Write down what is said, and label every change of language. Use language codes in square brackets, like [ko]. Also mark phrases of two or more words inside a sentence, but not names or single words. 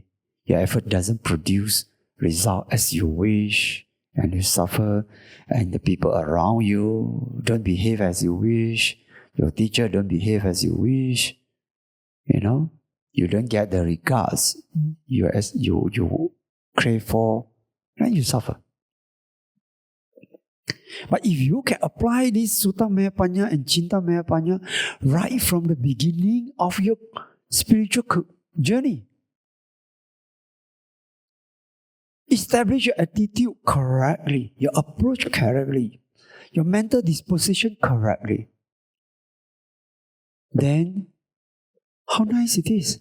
[en] Your effort doesn't produce result as you wish, and you suffer, and the people around you don't behave as you wish. Your teacher don't behave as you wish. You don't get the regards you crave for, and you suffer. But if you can apply this [pi] sutta maya panya [en] and [pi] cintamaya panya [en] right from the beginning of your spiritual journey, establish your attitude correctly, your approach correctly, your mental disposition correctly, then how nice it is.